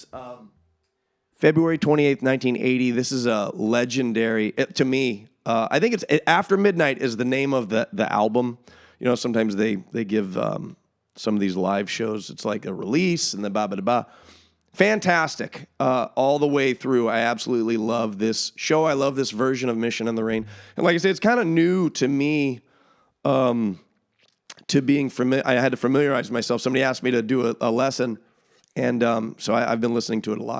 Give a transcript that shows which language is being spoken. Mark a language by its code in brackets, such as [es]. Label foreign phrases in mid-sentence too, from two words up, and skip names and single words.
[en] February 28th, 1980. This is a legendary, to me. I think it's After Midnight is the name of the album. You know, sometimes they give some of these live shows. It's like a release and the ba-ba-da-ba. Fantastic. All the way through. I absolutely love this show. I love this version of Mission in the Rain. And like I said, it's kind of new to me. To being familiar, I had to familiarize myself. Somebody asked me to do a lesson, and so I've been listening to it a lot.